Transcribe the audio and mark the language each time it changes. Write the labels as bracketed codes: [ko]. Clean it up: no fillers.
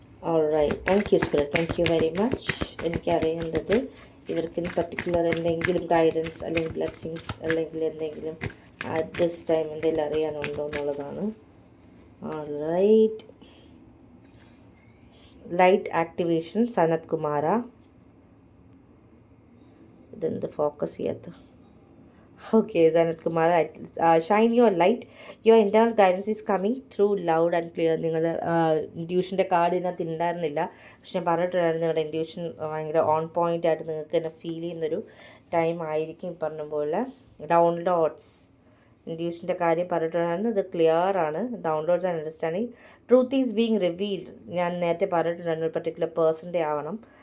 [ml] Alright, thank you spirit, [en] Thank you very much. [ml] എനിക്കറിയേണ്ടത് ഇവർക്ക് particular എന്തെങ്കിലും guidance അല്ലെങ്കിൽ blessings അല്ലെങ്കിൽ എന്തെങ്കിലും [en] at this time [ml] എന്തെങ്കിലും അറിയാനുണ്ടോ എന്നുള്ളതാണ്. [en] Alright, light activation, Sanath Kumara. [ml] ഇതെന്ത് ഫോക്കസ് ചെയ്യാത്ത. [en] Okay, Zanat Kumar, shine your light. Your internal guidance is coming through loud and clear. [ml] നിങ്ങളുടെ ഇൻഡ്യൂഷൻ്റെ കാർഡ് ഇതിനകത്ത് ഉണ്ടായിരുന്നില്ല, പക്ഷെ പറഞ്ഞിട്ടുണ്ടായിരുന്നു നിങ്ങളുടെ ഇൻഡ്യൂഷൻ ഭയങ്കര ഓൺ പോയിൻ്റ് ആയിട്ട് നിങ്ങൾക്ക് തന്നെ ഫീൽ ചെയ്യുന്നൊരു ടൈം ആയിരിക്കും. പറഞ്ഞ പോലെ ഡൗൺലോഡ്സ് ഇൻഡ്യൂഷൻ്റെ കാര്യം പറഞ്ഞിട്ടുണ്ടായിരുന്നു, ഇത് ക്ലിയർ ആണ്. [en] Downloads and understanding truth is being revealed. [ml] ഞാൻ നേരത്തെ പറഞ്ഞിട്ടുണ്ടായിരുന്നു ഒരു പർട്ടിക്കുലർ പേഴ്സൻ്റെ ആവണം.